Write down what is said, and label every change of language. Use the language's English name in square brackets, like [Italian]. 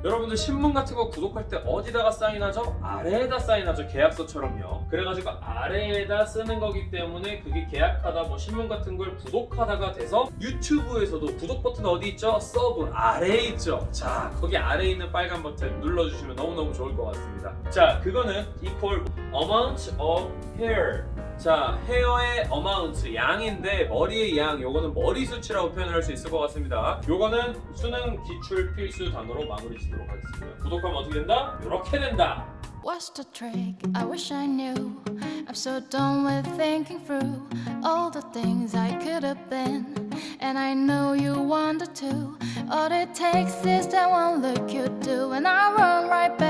[Korean] 여러분들 신문 같은 거 구독할 때 어디다가 사인하죠? 아래에다 사인하죠. 계약서처럼요. 그래가지고 아래에다 쓰는 거기 때문에 그게 계약하다 뭐 신문 같은 걸 구독하다가 돼서 유튜브에서도 구독 버튼 어디 있죠? 서브 아래에 있죠. 자, 거기 아래에 있는 빨간 버튼 눌러주시면 너무너무 좋을 것 같습니다. 자, 그거는 [English] equal amount of hair. [Korean] 자, 헤어의 amount, 양인데 머리의 양, 요거는 머리 수치라고 표현을 할 수 있을 것 같습니다. 요거는 수능 기출 필수 단어로 마무리 짓도록 하겠습니다. 구독하면 어떻게 된다? 요렇게 된다. [English] What's the trick? I wish I knew. I'm so done with thinking through all the things I could have been, and I know you wanted to. All it takes is that one look you do, and I run right back